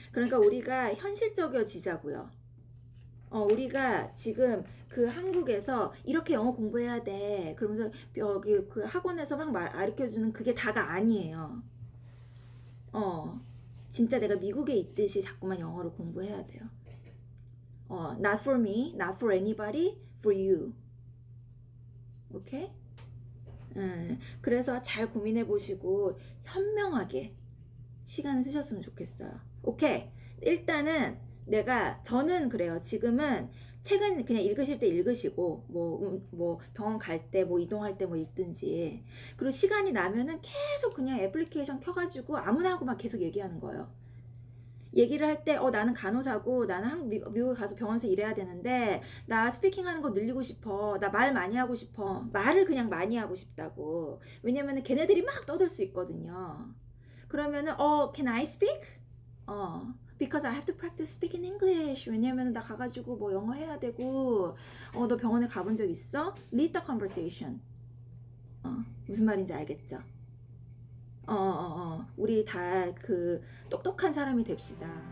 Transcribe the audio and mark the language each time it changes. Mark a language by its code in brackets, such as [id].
[ko] 그러니까 우리가 현실적이어지자고요. 우리가 지금 그 한국에서 이렇게 영어 공부해야 돼. 그러면서 여기 그 학원에서 막 가르쳐주는 그게 다가 아니에요. 진짜 내가 미국에 있듯이 자꾸만 영어를 공부해야 돼요. [en] not for me, not for anybody, for you. 오케이? [ko] 그래서 잘 고민해 보시고 현명하게 시간을 쓰셨으면 좋겠어요. 오케이. 일단은 저는 그래요. 지금은 책은 그냥 읽으실 때 읽으시고, 뭐 병원 갈 때, 뭐 이동할 때 뭐 읽든지. 그리고 시간이 나면은 계속 그냥 애플리케이션 켜가지고 아무나 하고 막 계속 얘기하는 거예요. 얘기를 할 때, 나는 간호사고, 나는 미국에 가서 병원에서 일해야 되는데, 나 스피킹 하는 거 늘리고 싶어. 나 말 많이 하고 싶어. 말을 그냥 많이 하고 싶다고. 왜냐면은 걔네들이 막 떠들 수 있거든요. 그러면은, [en] can I speak? because I have to practice speaking English. [ko] 왜냐면은 나 가가지고 뭐 영어 해야 되고, 너 병원에 가본 적 있어? [en] Lead the conversation. [ko] 무슨 말인지 알겠죠? 우리 다 똑똑한 사람이 됩시다.